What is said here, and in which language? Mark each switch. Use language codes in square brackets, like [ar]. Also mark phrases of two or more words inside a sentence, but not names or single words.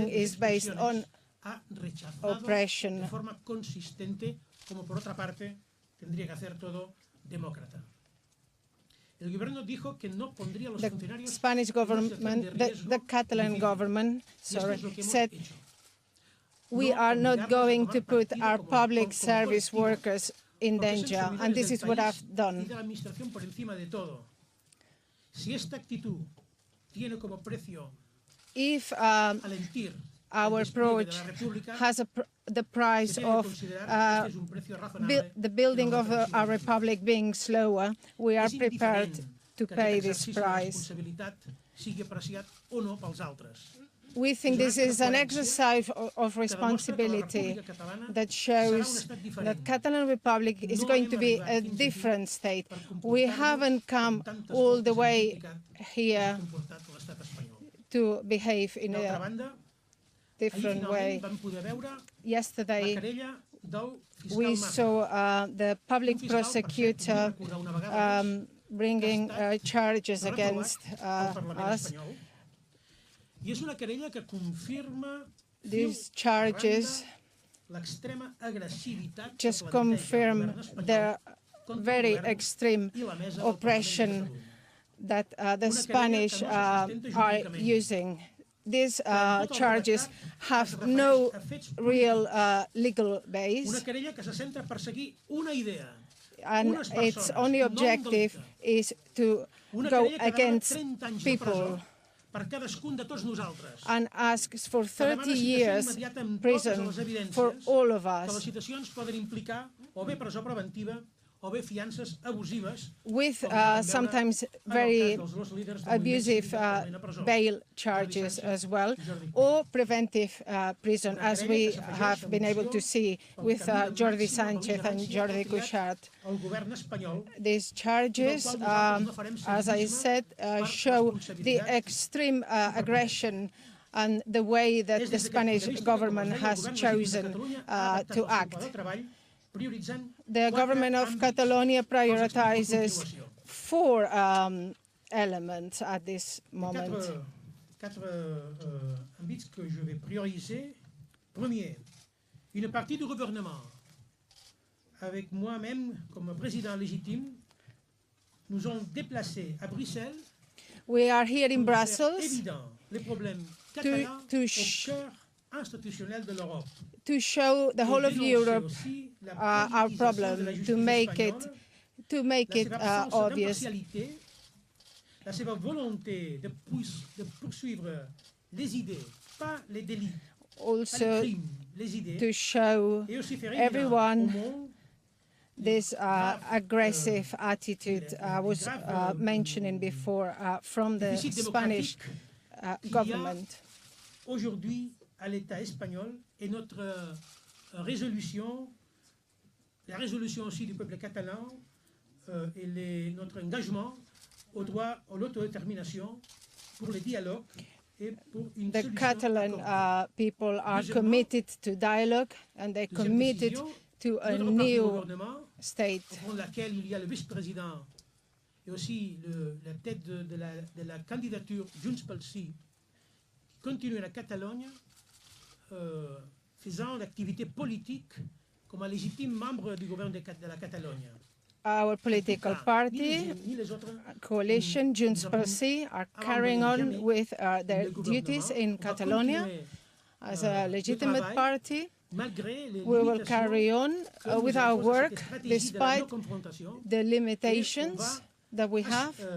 [es] diferentes [en] is based on [es] expresiones, ha rechazado [en] oppression. [es] de forma consistente, como por otra parte tendría que hacer todo demócrata. El gobierno dijo que no pondría a los [en] The [es] funcionarios [en] Spanish [es] en una situación [en] government, [es] de [en] the [es] riesgo [en] Catalan [es] difícil. [en] government, [es] Y esto es lo que hemos [en] said [es] hecho. [en] we [es] No [en] are not [es] obligarlos a [en] going [es] tomar [en] to put [es] partido [en] our [es] como [en] public service [es] colectivo, [en] workers in [es] porque son [en] danger, [es] servidores [en] and this [es] del [en] is what [es] país [en] I've [es] y [en] done. [es] de la administración por encima de todo. Si esta actitud tiene como precio [en] If [fr] alentir [en] our [es] el despliegue de [en] approach [es] la República, [en] has the price [es] se tiene que [en] of [es] considerar que este es un precio razonable [en] the building [es] de la [en] of [es] democracia [en] our [es] en [en] republic being slower, we are [ca] És [en] prepared [ca] indiferent [en] to [ca] que [en] pay [ca] aquest [en] this [ca] exercici de [en] price. [ca] responsabilitat sigui apreciat o no pels altres. [en] We think this is an exercise of [ca] Que demostra que la [en] responsibility [ca] República Catalana [en] that [ca] serà un [en] shows [ca] estat [en] that [ca] diferent. [en] Catalan Republic is [ca] No [en] going to [ca] hem [en] be [ca] arribat [en] a [ca] fins aquí [en] different state. [ca] per [en] We [ca] comportar-nos [en] haven't come [ca] com tantes [en] all the [ca] voltes hem [en] way [ca] criticat que [en] here [ca] s'ha comportat l'estat espanyol. [en] to behave in [ca] D'altra [en] a [ca] banda, ahir [en] different way. [ca] finalment vam poder veure la [en] Yesterday, [ca] querella del fiscal [en] we [ca] Mata. [en] saw the public [ca] Un fiscal, per cert, [en] prosecutor [ca] vull recordar una vegada més, [en] bringing charges [ca] reprovat [en] against [ca] al Parlament [en] us. [ca] espanyol. I és una querella que confirma [en] These charges [ca] l'extrema agressivitat que [en] just [ca] planteja el [en] confirm [ca] govern espanyol [en] the [ca] contra el [en] very [ca] govern [en] extreme [ca] i la mesa del Parlament de [en] oppression [ca] Catalunya. [en] that the Spanish are using. These charges have no real legal [ca] Una [en] base, [ca] querella que se centra per seguir una idea, [en] and [ca] unes [en] its [ca] persones, [en] only [ca] no un [en] objective [ca] delicte. [en] is to [ca] Una [en] go [ca] querella que demana [en] against [ca] 30 anys de [en] people [ca] presó per cadascun de tots nosaltres. [en] and asks for [ca] Que demana 30 citació [en] years [ca] immediata amb totes [en] prison [ca] les evidències [en] for all of [ca] que les [en] us, [ca] situacions poden implicar o bé presó preventiva o bé fiances abusives, [en] with [ca] com ja vam veure [en] sometimes [ca] en el [en] very [ca] cas dels dos líders del moviment [en] abusive [ca] cívic actualment a presó, [en] bail charges as well, or preventive prison, as we have been able to see with Jordi Sánchez and Jordi Cuixart. [ca] el govern espanyol. [en] These charges, as I said, show the extreme aggression and the way that the Spanish government has chosen to act. The government of Catalonia prioritizes 4 elements at this moment. [ca] Quatre ambits [fr] que je vais prioriser. Premier, une partie du gouvernement, avec moi-même comme président légitime, nous ont déplacés à Bruxelles. [en] We are here in [fr] pour faire [en] Brussels [fr] évident les problèmes catalans au cœur institutionnel de l'Europe. [en] to show the whole of Europe our problem, to make it obvious. [ca] La seva [fr] volonté de poursuivre les idées, pas les délits, pas les [en] Also [fr] crimes, les idées, [en] to show [fr] et aussi faire évident au [en] everyone [fr] monde [en] this aggressive attitude I was mentioning before from the Spanish government. [fr] Aujourd'hui, à l'État espagnol, et notre résolution, la résolution aussi du peuple catalan, et notre engagement au droit à l'autodétermination pour le dialogue et pour une [en] The solution Catalan people are committed to dialogue and they're committed to a new state. [fr] Au fond de laquelle il y a le vice-président et aussi la tête de la candidature Junts pel Sí, qui continue la Catalogne faisant l'activité politique comme un légitime membre du gouvernement de la Catalogne. [en] Our political party, coalition, Junts pel Sí, are carrying on with their duties in Catalonia as a legitimate party. We will carry on with our work despite the limitations that we have.